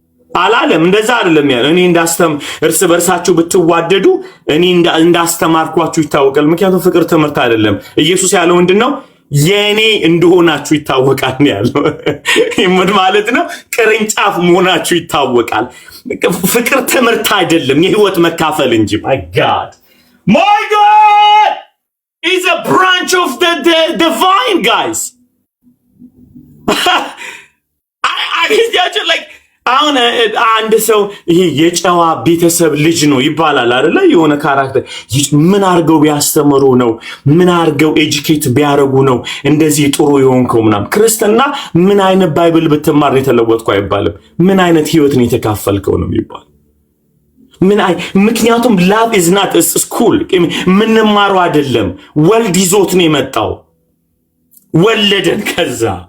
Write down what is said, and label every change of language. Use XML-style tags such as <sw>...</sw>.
<am>አላለም። እንደዛ አይደለም ያለው። እኔ እርስ በርሳችሁ ብትዋደዱ እኔ እንዳስተማርኳችሁ ይታወቃል። ምክንያቱም ፍቅር ትምህርት አይደለም። ኢየሱስ ያለው ምንድነው? የኔ እንደሆናችሁ ይታወቃል ነው ያለው። ምን ማለት ነው? ቅርንጫፍ መሆናችሁ ይታወቃል። ፍቅር ትምህርት አይደለም፣ የህይወት መካፈል እንጂ።</am> <en>ማይ ጋድ My God is a branch of the vine, guys. I like</en> <am>አሁን አንድ ሰው ይሄ የጨዋ ቤተሰብ ልጅ ነው ይባላል አይደለ? የሆነ ካራክተር ምን አርገው ቢያስተምሩ ነው? ምን አርገው ኤጁኬት ቢያረጉ ነው እንደዚህ ጥሩ የሆንከው ምናምን? ክርስትና ምን አይነት ባይብል ብትማር የተለወጥኩ አይባልም። ምን አይነት ህይወት ነው የተካፈልከው ነው የሚባል። ምክንያቱም</am> <en>ላቭ ኢዝ ናት ስኩል</en> <am>ምንማረው አይደለም። ወልድ ይዞት ነው የመጣው። ወለደን ከዛ</am>